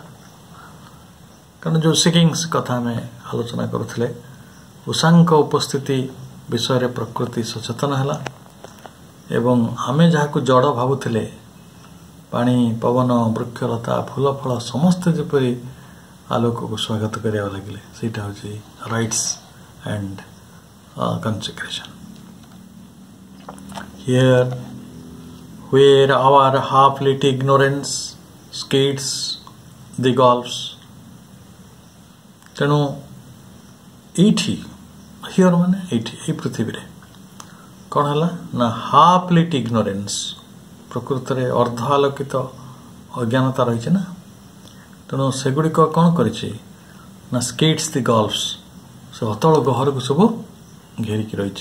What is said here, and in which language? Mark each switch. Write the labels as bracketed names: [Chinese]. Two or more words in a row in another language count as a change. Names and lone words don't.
[Odia] କାରଣ ଯେଉଁ ସିକିଂସ୍ କଥା ଆମେ ଆଲୋଚନା କରୁଥିଲେ, ଉଷାଙ୍କ ଉପସ୍ଥିତି ବିଷୟରେ ପ୍ରକୃତି ସଚେତନ ହେଲା ଏବଂ ଆମେ ଯାହାକୁ ଜଡ଼ ଭାବୁଥିଲେ, ପାଣି, ପବନ, ବୃକ୍ଷଲତା, ଫୁଲ ଫଳ ସମସ୍ତେ ଯେପରି ଆଲୋକକୁ ସ୍ୱାଗତ କରିବାକୁ ଲାଗିଲେ, ସେଇଟା ହେଉଛି [English] rites and consecration. Here where our half-lit ignorance skates the gulfs, [Odia] ତେଣୁ ଏଇଠି ହିଅର ମାନେ ଏଇଠି ଏଇ ପୃଥିବୀରେ କ'ଣ ହେଲା ନା [English] half-lit ignorance, [Odia] ପ୍ରକୃତରେ ଅର୍ଦ୍ଧ ଆଲୋକିତ ଅଜ୍ଞାନତା ରହିଛି ନା। ତେଣୁ ସେଗୁଡ଼ିକ କ'ଣ କରିଛି ନା [English] skates the gulfs, [Odia] ସେ ଅତଳ ଗହରକୁ ସବୁ ଘେରିକି ରହିଛି।